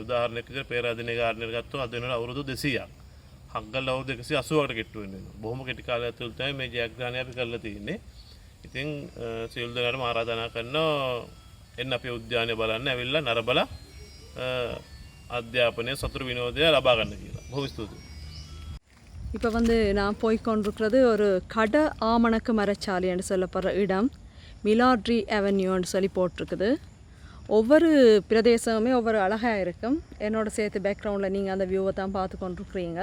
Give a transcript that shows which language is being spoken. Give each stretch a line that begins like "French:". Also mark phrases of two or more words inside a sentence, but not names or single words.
Sinhala: උදාහරණයක් විදිහට පේරාදෙණියේ ගාර්ඩන් එක ගත්තොත් අද වෙනකොට අවුරුදු 200ක්. හග්ගල් අවුරුදු 180කට කෙට්ටු වෙනවා. බොහොම කෙටි කාලයක් තුළ තමයි මේ ජයග්‍රහණය අපි කරලා තියෙන්නේ. ඉතින් සියලු දෙනාටම ආරාධනා කරනවා එන්න අපේ උද්‍යානය බලන්න ඇවිල්ලා නරබලා අධ්‍යාපනය සතුරු විනෝදය ලබා ගන්න කියලා. බොහොම ස්තුතියි.
Tamil: இப்போ வந்து நான் போய் கொண்டிருக்கிறது ஒரு கட ஆமணக்கு மரச்சாலைன்னு சொல்லப்படுற இடம் மிலாட்ரி அவென்யூன்னு சொல்லி போட்டிருக்குது. ஒவ்வொரு பிரதேசமுமே ஒவ்வொரு அழகாக இருக்கும். என்னோட சேர்த்து பேக்ரவுண்டில் நீங்கள் அந்த வியூவை தான் பார்த்து கொண்டிருக்கிறீங்க.